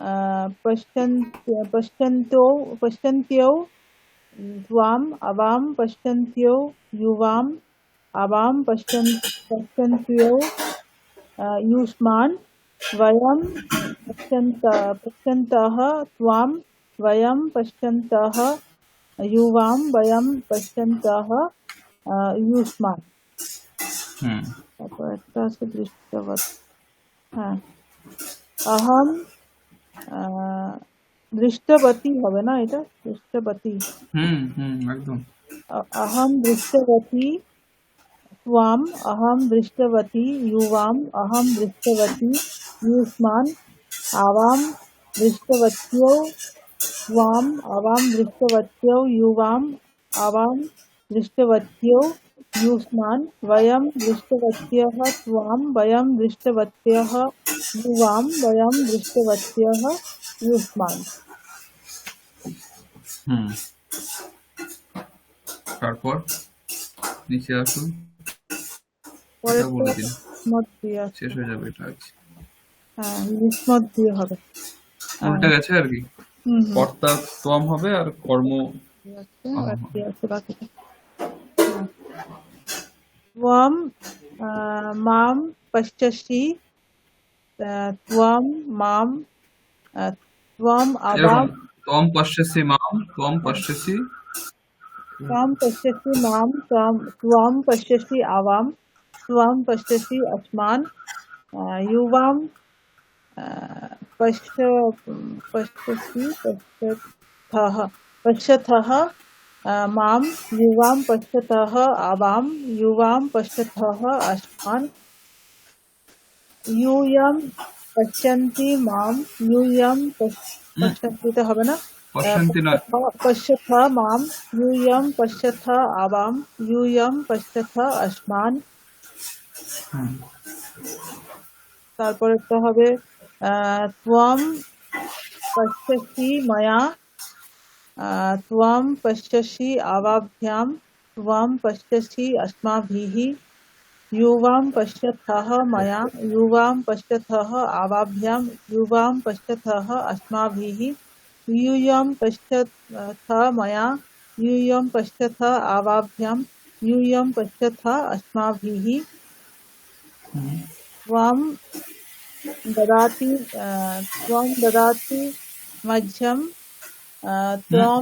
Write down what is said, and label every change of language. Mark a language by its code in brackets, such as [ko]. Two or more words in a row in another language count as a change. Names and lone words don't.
[sa] पश्यन्त्यो त्वाम आवाम पश्यन्त्यो युवाम आवाम पश्यन्त्यो युष्मान् वयं पश्यन्तः त्वां वयं पश्यन्तः युवां वयं पश्यन्तः युष्मान्। হুম [bn] তারপর একটা আছে দৃষ্টবৎ, হ্যাঁ [sa] अहम दृष्टवती [bn] হবে না, এটা দৃষ্টবতী। একদম। [sa] अहम दृष्टवती त्वाम अहम दृष्टवती युवाम अहम दृष्टवती युष्मान् आवाम दृष्टवत्यो त्वाम आवाम दृष्टवत्यो युवाम आवाम दृष्टवत्यो युष्मान् वयं दृष्टवत्यः त्वाम वयं दृष्टवत्यः युवाम वयं दृष्टवत्यः युष्मान्। [bn] হুম তারপর নিচে আসুন, এটা পরেরটা বলে দিন, মত দিয়ে আছে, শেষ হয়ে যাবে এটা আজ। হ্যাঁ মত দিয়ে হবে। উল্টে গেছে আর কি, হুম কর্তা তোয়াম হবে আর কর্ম আছে, আহম আর হবে। কি আছে বাকিটা। [sa] त्वं मां पश्यसि त्वं मां त्वं [bn] এরকম, [sa] आवां তোম পশ্যসি মাম, তোম পশ্যসি। त्वं पश्यसि मां त्वं पश्यसि आवां त्वं पश्यसि अस्मान् युवां पश्यथः मां युवां पश्यतः आवां युवां पश्यतः अस्मान् यूयं पश्यन्ति मां यूयं पश्यन्ति [bn] তো হবে না, পশ্যন্তি নয়, [sa] पश्यथ मां यूयं पश्यथ आवां यूयं पश्यथ अस्मान्। হুম [bn] তারপরে তো হবে [sa] त्वं पश्यसि मया त्वं पश्यसि आवाभ्यां त्वं पश्यसि अस्माभिः युवां पश्यथः मया युवां पश्यथः आवाभ्यां युवां पश्यथः अस्माभिः यूयं पश्यथ मया यूयं पश्यथ आवाभ्यां यूयं पश्यथ अस्माभिः त्वं ददाति मह्यं त्वं